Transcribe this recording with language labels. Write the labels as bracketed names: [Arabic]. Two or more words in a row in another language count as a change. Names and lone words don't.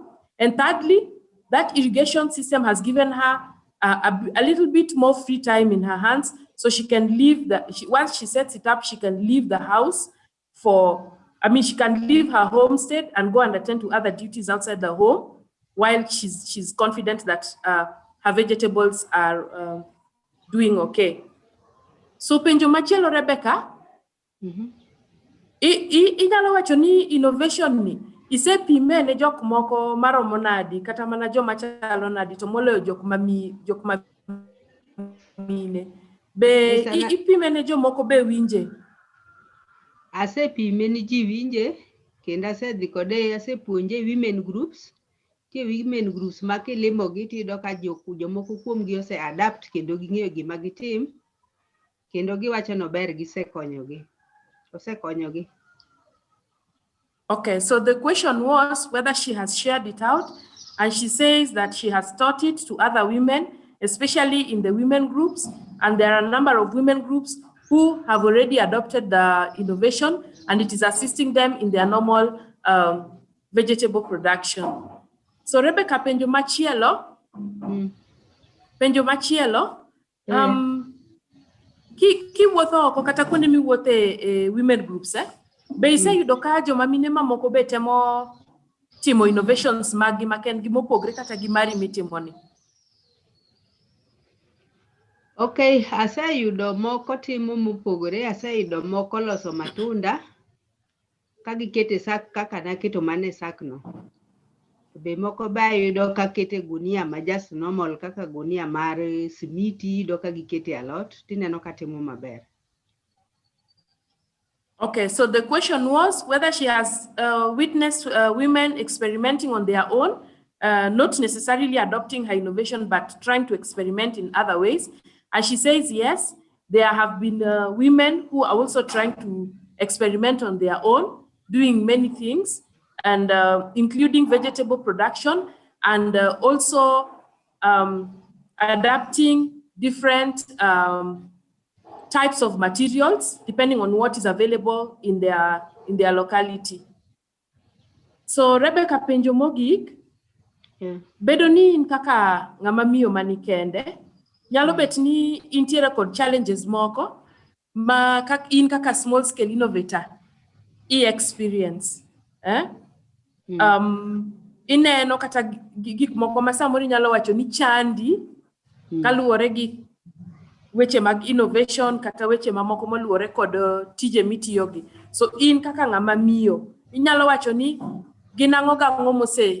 [English] And thirdly, that irrigation system has given her a little bit more free time in her hands, so she can leave once she sets it up, she can leave the house she can leave her homestead and go and attend to other duties outside the home, while she's confident that her vegetables are doing okay. [Luo (Kenya and Tanzania)] So penjo machielo, Rebecca, inyalo wacho ni innovation ni isepime ne jok moko maromo nadi kata mana joma chalo nadi to moloyo jok mine be ipime ne jomoko be winje? Asepime ni ji winje kendo asedhi kode asepuonje [English] women groups. [Luo (Kenya and Tanzania)] Tie [English] women groups [Luo (Kenya and Tanzania)] ma kilimogi tiyudo ka jomoko kuomgi ose adapt kendo ging'eyo gima gitim kendo giwacho no ber osekonyogi. [English] Okay, so the question was whether she has shared it out, and she says that she has taught it to other women, especially in the women groups, and there are a number of women groups who have already adopted the innovation, and it is assisting them in their normal vegetable production. [Luo (Kenya and Tanzania)] So Rebecca, penjo machielo, ki wuotho oko kata kuonde miwuothe [English] women groups, [Luo (Kenya and Tanzania)] be iseyudo ka joma mine mamoko be temo timo innovations magi makendgi mopogre kata gi mari mitimoni? Okay, aseyudo moko timo mopogore, aseyudo moko loso matunda ka gikete sak kaka naketo mane sak no. Be moko ba yudo ka kete gunia ma [English] just normal [Luo (Kenya and Tanzania)] kaka gunia mar simiti do ka gikete alot tineno ka timo maber. [English] Okay, so the question was whether she has witnessed women experimenting on their own, not necessarily adopting her innovation, but trying to experiment in other ways. And she says, yes, there have been women who are also trying to experiment on their own, doing many things, and including vegetable production, and also adapting different types of materials depending on what is available in their locality. [Luo (Kenya and Tanzania)] So Rebecca, penjo mogik, bedo ni in kaka ng'ama miyo mani kende, nyalo bet ni intiere kod challenges moko ma in kaka [English] small scale innovator experience. [Luo (Kenya and Tanzania)] Ineno kata gik moko ma samoro nyalo wacho ni chandi kaluwore gi weche mag innovation kata weche mamoko moluwore kod tije mitiyogi. So in kaka ng'ama miyo, inyalo wacho ni ginang'o gang'o mose.